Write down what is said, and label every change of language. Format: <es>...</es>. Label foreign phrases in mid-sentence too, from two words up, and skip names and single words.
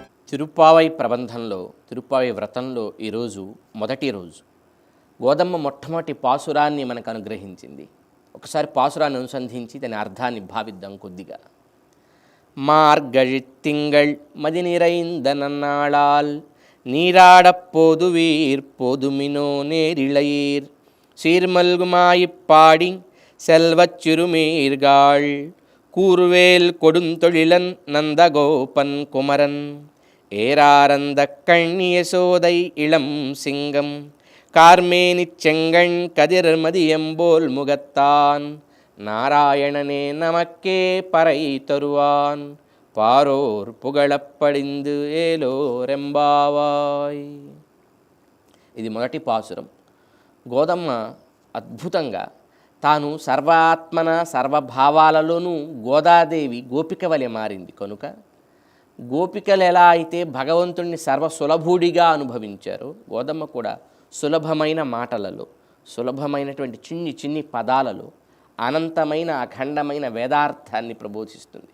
<te>తిరుప్పావై ప్రబంధంలో తిరుప్పావై వ్రతంలో ఈరోజు మొదటి రోజు గోదమ్మ మొట్టమొదటి పాసురాన్ని మనకు అనుగ్రహించింది. ఒకసారి పాసురాన్ని అనుసంధించి దాని అర్థాన్ని భావిద్దాం కొద్దిగా.</te> <ta>మార్గழித்திங்கள் மதி நிறைந்த நன்னாளால் நீராடப்போதுவீர் போதுமினோ நேரிழையீர் சீர்மல்குமாயிப்பாடி செல்வச் சிறுமீர்காள் கூர்வேல் கொடுந்தொழிலன் நந்தகோபன் குமரன் ஏராரந்த கண்ணியசோதை இளம் சிங்கம் கார்மேனிச் செங்கண் கதிர்மதியம்போல் முகத்தான் நாராயணனே நமக்கே பறை தருவான் பாரோர் புகழப்படிந்து ఏలోరెంబావాయ్.</ta> <te>ఇది మొదటి పాసురం. గోదమ్మ అద్భుతంగా తాను సర్వాత్మన సర్వభావాలలోనూ గోదాదేవి గోపిక వలె మారింది కనుక గోపికలు ఎలా అయితే భగవంతుణ్ణి సర్వసులభుడిగా అనుభవించారో గోదమ్మ కూడా సులభమైన మాటలలో, సులభమైనటువంటి చిన్ని చిన్ని పదాలలో అనంతమైన అఖండమైన వేదార్థాన్ని ప్రబోధిస్తుంది.</te>